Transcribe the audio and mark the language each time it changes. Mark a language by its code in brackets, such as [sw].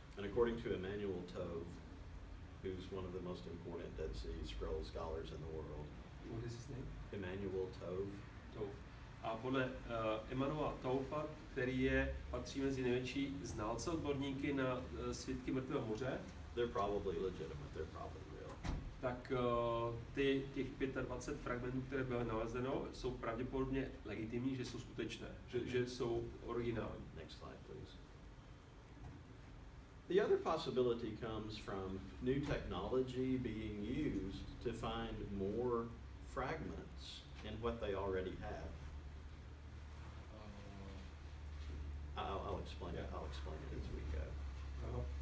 [en] And according to Emmanuel Tove, who's one of the most important Dead Sea Scroll scholars in the world. What is his name? Emmanuel Tove. [cs] A podle Emmanuela Tova, který patří mezi největší znalce odborníky na svitky Mrtvého moře, [en] they're probably legitimate, they're probably real. [cs] Tak těch 25 fragmentů, které bylo nalezeno, jsou pravděpodobně legitimní, že jsou skutečné, že jsou originální. [en] Next slide, please. The other possibility comes from new technology being used to find more fragments in what they already have. I'll explain it. Yeah. I'll explain it as we go.